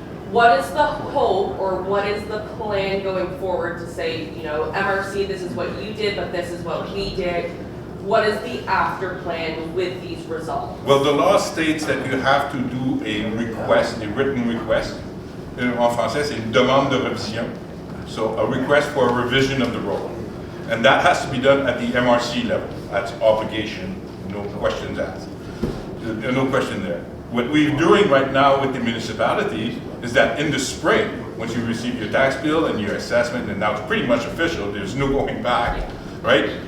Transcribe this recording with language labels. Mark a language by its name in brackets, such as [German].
[English] What is the hope, or what is the plan going forward to say, you know, MRC, this is what you did, but this is what we did? What is the after plan with these results? well, the law states that you have to do a request, a written request. [French] En français, c'est une demande de revision. [English] So a request for a revision of the road. And that has to be done at the MRC level. That's obligation, no questions asked. No question there. What we're doing right now with the municipality is that in the spring, once you receive your tax bill and your assessment, and now it's pretty much official, there's no going back, right?